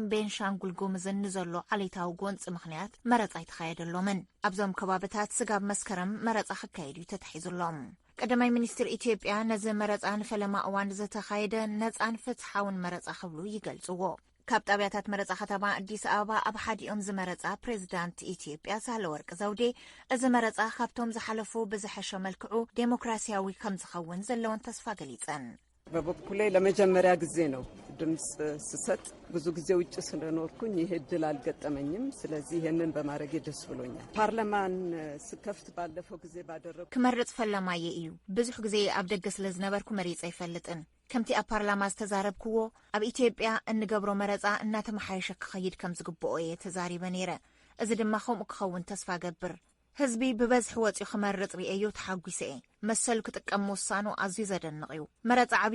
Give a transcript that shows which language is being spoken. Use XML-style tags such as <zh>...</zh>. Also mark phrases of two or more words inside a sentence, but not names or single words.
<ti>ቤንሻንጉል ጉሙዝን ንዘሎ ዓሌታዊ ጎንፂ ምኽንያት መረጻ ይተኻየደሎምን። ኣብዞም ከባቢታት ስጋብ መስከረም መረጻ ክካየድ እዩ ተታሒዙሎም። ቀዳማይ ሚኒስትር ኢትዮጵያ ነዚ መረጻ ንፈለማ እዋን ዝተኻየደ ነጻን ፍትሓውን መረጻ ክብሉ ይገልጽዎ። ካብ ጣብያታት መረጻ ከተማ ኣዲስ ኣበባ ኣብ ሓዲኦም ዝመረጻ ፕሬዚዳንት ኢትዮጵያ ሳህለወርቅ ዘውዴ እዚ መረጻ ካብቶም ዝሓለፉ ብዝሐሸ መልክዑ ዴሞክራሲያዊ ከም ዝኸውን ዘለዎን ተስፋ ገሊጸን።</ti> <am>በበኩሌ ለመጀመሪያ ጊዜ ነው ድምጽ ስሰጥ። ብዙ ጊዜ ውጭ ስለኖርኩኝ ይሄ እድል አልገጠመኝም። ስለዚህ ይሄንን በማድረግ ደስ ብሎኛል። ፓርላማን ስከፍት ባለፈው ጊዜ ባደረኩ</am> <ti>ክመርጽ ፈለማየ እዩ ብዙሕ ጊዜ ኣብ ደገ ስለ ዝነበርኩ መሪጽ ኣይፈልጥን ከምቲ ኣብ ፓርላማ ዝተዛረብክዎ ኣብ ኢትዮጵያ እንገብሮ መረጻ እናተመሓየሸ ክኸይድ ከም ዝግብኦ እየ ተዛሪበ ነይረ። እዚ ድማ ከምኡ ክኸውን ተስፋ ገብር ህዝቢ ብበዝሒ ወፂኡ ክመርጽ ርአዮ ተሓጒሰ እየ። መሰሉ ክጥቀም ምውሳኑ ኣዝዩ ዘደንቕ እዩ። መረጻ ዓብዪ</ti>